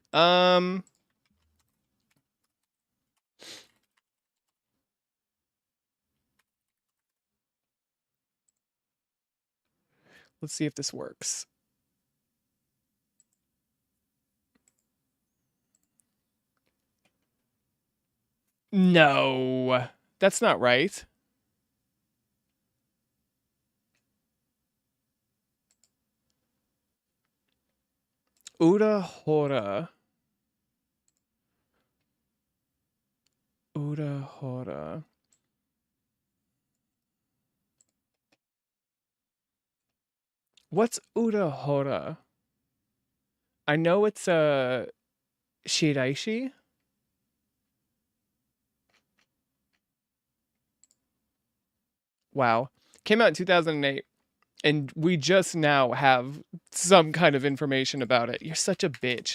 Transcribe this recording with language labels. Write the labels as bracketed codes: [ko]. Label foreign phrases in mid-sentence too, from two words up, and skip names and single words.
[en] Let's see if this works. No, that's not right. Ura hora. Ura hora. What's Ura hora? I know it's a shiraishi. Wow. Came out in 2008. And we just now have some kind of information about it. You're such a bitch.